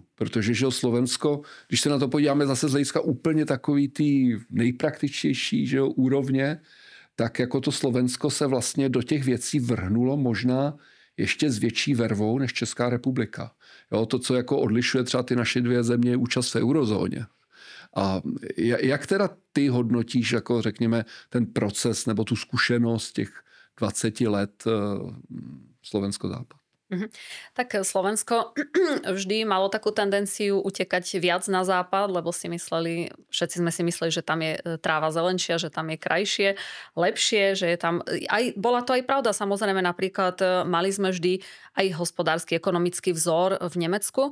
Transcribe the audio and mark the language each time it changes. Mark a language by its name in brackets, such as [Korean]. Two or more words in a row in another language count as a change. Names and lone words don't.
[Czech] Protože že Slovensko, když se na to podíváme zase z hlediska úplně takový tý nejpraktičtější, že úrovně, tak jako to Slovensko se vlastně do těch věcí vrhnulo možná ještě s větší vervou než Česká republika. Jo, to, co jako odlišuje třeba ty naše dvě země, je účast v eurozóně. A jak teda ty hodnotíš, jako řekněme, ten proces nebo tu zkušenost těch 20 let Slovensko-západ? [Slovak] Tak Slovensko vždy malo takú tendenciu utekať viac na západ, lebo všetci sme si mysleli, že tam je tráva zelenšia, že tam je krajšie, lepšie, že je tam... Bola to aj pravda, samozrejme, napríklad mali sme vždy aj hospodársky, ekonomický vzor v Nemecku.